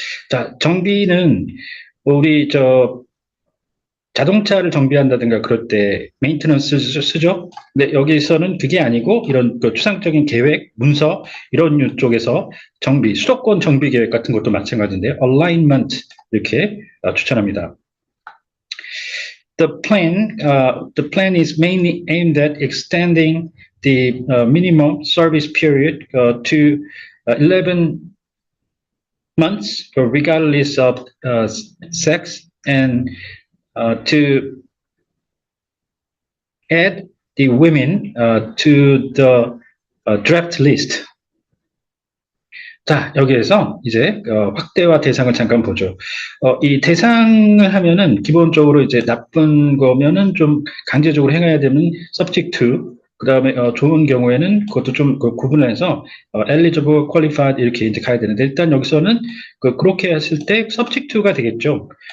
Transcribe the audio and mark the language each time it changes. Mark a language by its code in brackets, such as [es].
[ko] 자, 정비는 우리 자동차를 정비한다든가 그럴 때 메인테넌스 쓰죠. 근데 여기서는 그게 아니고 이런 추상적인 계획, 문서 이런 쪽에서 수도권 정비 계획 같은 것도 마찬가지인데요. alignment 이렇게 추천합니다. [en] The plan is mainly aimed at extending the minimum service period to 11 months, regardless of sex, and to add the women to the draft list. [ko] 자, 여기에서 이제 확대와 대상을 잠깐 보죠. 이 대상을 하면은 기본적으로 이제 나쁜 거면은 좀 강제적으로 행해야 되는 subject to, 그 다음에 좋은 경우에는 그것도 좀 구분해서 eligible, qualified 이렇게 이제 가야 되는데 일단 여기서는 그렇게 했을 때 subject to가 되겠죠.